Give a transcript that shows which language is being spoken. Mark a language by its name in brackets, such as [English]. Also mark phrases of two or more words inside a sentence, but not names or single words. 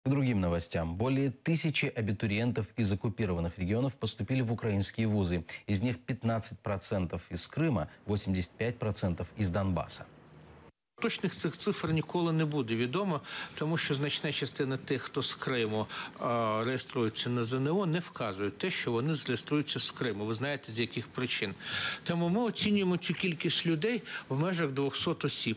[Russian] К другим новостям. Более 1000 абитуриентов из оккупированных регионов поступили в украинские вузы. Из них 15% из Крыма, 85% из Донбасса. [Ukrainian] Точних цих цифр ніколи не буде відомо, тому що значна частина тих, хто з Криму реєструється на ЗНО, не вказують те, що вони реєструються з Криму. Ви знаєте, з яких причин. Тому ми оцінюємо цю кількість людей в межах 200 осіб.